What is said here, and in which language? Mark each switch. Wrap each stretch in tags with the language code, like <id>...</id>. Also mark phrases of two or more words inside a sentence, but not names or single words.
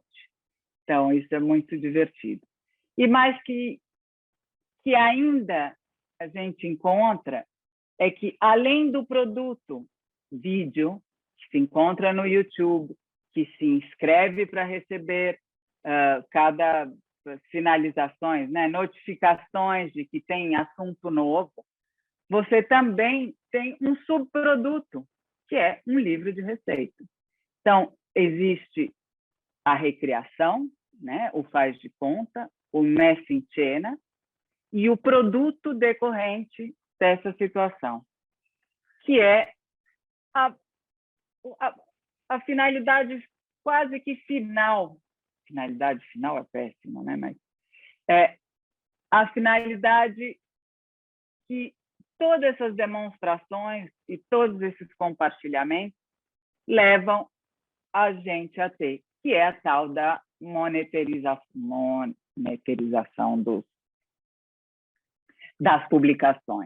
<pt>Então, isso é muito divertido. E mais que ainda a gente encontra é que, além do produto vídeo, que se encontra no YouTube, que se inscreve para receber cada finalizações, né, notificações de que tem assunto novo, você também tem um subproduto, que é um livro de receitas. Então, existe a recriação, né, o faz de conta, o</pt> <it>messa in scena,</it> <pt>e o produto decorrente dessa situação, que é a finalidade quase que final. Finalidade final é péssima, né? Mas a finalidade que todas essas demonstrações e todos esses compartilhamentos levam a gente a ter, que é a tal da monetização das publicações.</pt>